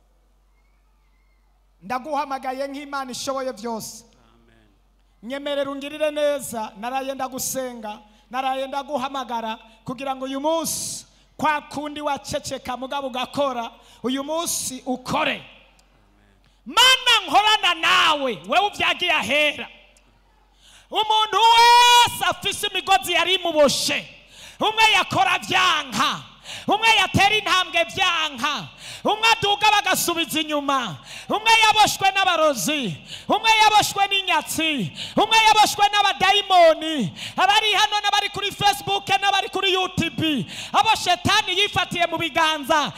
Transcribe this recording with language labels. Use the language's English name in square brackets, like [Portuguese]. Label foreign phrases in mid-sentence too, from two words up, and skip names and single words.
[Rundi] Ndaguhamagaye nk'Imana ishoboye byose. Amen. Nyemerera ungirire neza, naraye ndagusenga, naraye ndaguhamagara kugira ngo uyu munsi kwa kundi waceceka mugabo ugakora, uyu munsi ukore. Mana nkorana nawe, wewe ubyagiye ahera. Umuntu wese afise imigozi yari muboshe, umwe yakora byanka, umwe yatera intambwe byanka, umwe aduga bagasubiza inyuma, umwe yaboshwe n'abarozi, umwe yaboshwe n'inyatsi, umwe yaboshwe n'abadayimoni, abari hano n'abari kuri Facebook n'abari kuri YouTube, abo shetani yifatiye mu biganza.